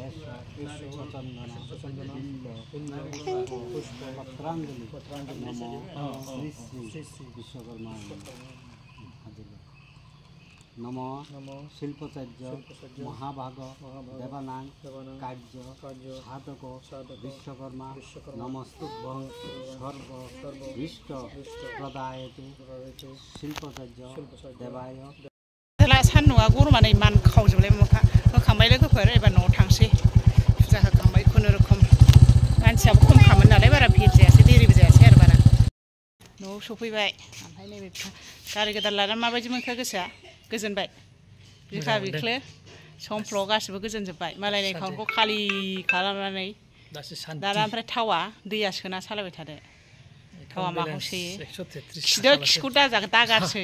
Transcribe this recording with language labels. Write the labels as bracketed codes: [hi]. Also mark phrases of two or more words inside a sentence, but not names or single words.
[sa] पत्रांजलि नमो श्री विश्वकर्मा नमो शिल्पाचार्य महाभाग देवानां कार्य साधक विश्वकर्मा नमस्तुभ्यं सर्वभीष्ट प्रदायते शिल्पाचार्य देवाय [brx] सान्दुंआ गरमानो इमान खावजोबलाय मोखा होखांबाय लोगोफोर एबार न'आव थांसै फुजा होखांबाय खुनुरुखुम मानसियाबो खमखामोन नालाय बारा भिर जायासै देरिबो जायासै आरो बारा न'आव सफैबाय ओमफ्राय नैबे गारि गोदान लानानै माबायदि मोनखो गोसोआ गोजोनबाय बिखा बिख्लो समफ्ल गासिबो गोजोनजोब्बाय मालायनि एकाउन्टखौ खालि खालामनानै दाना ओमफ्राय थावा दैया सोना सालायबाय थादो थावा माखौ सोयो खिदो खिखौ दागारसै